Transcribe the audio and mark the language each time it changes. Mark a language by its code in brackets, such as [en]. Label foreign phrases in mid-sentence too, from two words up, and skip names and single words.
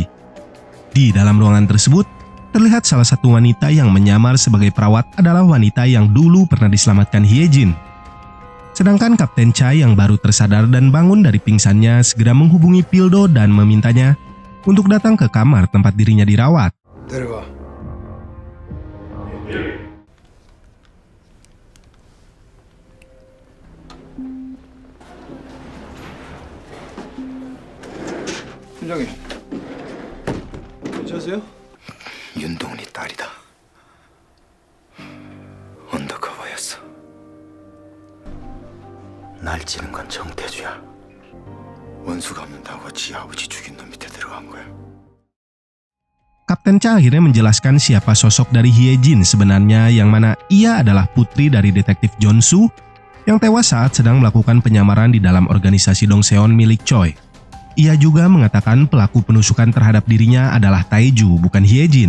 [id] Di dalam ruangan tersebut, terlihat salah satu wanita yang menyamar sebagai perawat adalah wanita yang dulu pernah diselamatkan Hye-jin. Sedangkan Kapten Cha yang baru tersadar dan bangun dari pingsannya segera menghubungi Pildo dan memintanya untuk datang ke kamar tempat dirinya dirawat. [ko] 내려가. 팀장님. 괜찮으세요? 윤동훈이 딸이다. 언더커버였어. 날 찌는 건 정태주야. 원수가 없는다고 지 아버지 죽인 놈 밑에 들어간 거야. [id] Kapten Cha akhirnya menjelaskan siapa sosok dari Hye-jin sebenarnya, yang mana ia adalah putri dari detektif Jong-soo yang tewas saat sedang melakukan penyamaran di dalam organisasi Dongseon milik Choi. Ia juga mengatakan pelaku penusukan terhadap dirinya adalah Taeju, bukan Hye-jin.